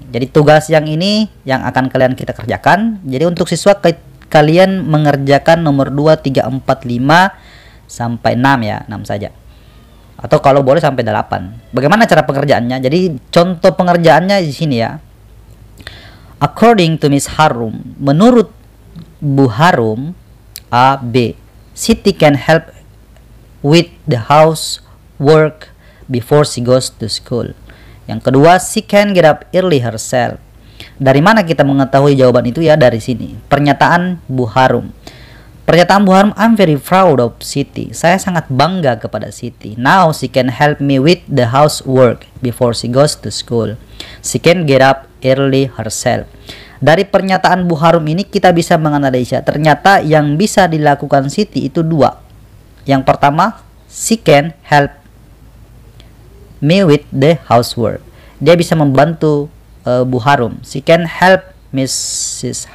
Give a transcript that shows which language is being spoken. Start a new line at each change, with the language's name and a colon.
Indonesian: Jadi tugas yang ini yang akan kalian kita kerjakan. Jadi untuk siswa kalian mengerjakan nomor 2, 3, 4, 5 sampai 6 ya, 6 saja. Atau kalau boleh sampai 8. Bagaimana cara pengerjaannya? Jadi contoh pengerjaannya di sini ya.
English: According to Miss Harum,
Indonesian: menurut Bu Harum,
English: A, B, Siti can help with the housework before she goes to school.
Indonesian: Yang kedua,
English: she can get up early herself.
Indonesian: Dari mana kita mengetahui jawaban itu ya? Dari sini. Pernyataan Bu Harum. Pernyataan Bu Harum,
English: I'm very proud of Siti.
Indonesian: Saya sangat bangga kepada Siti.
English: Now she can help me with the housework before she goes to school. She can get up early herself.
Indonesian: Dari pernyataan Bu Harum ini kita bisa menganalisa ternyata yang bisa dilakukan Siti itu dua. Yang pertama,
English: she can help me with the housework.
Indonesian: Dia bisa membantu Bu Harum.
English: She can help Mrs.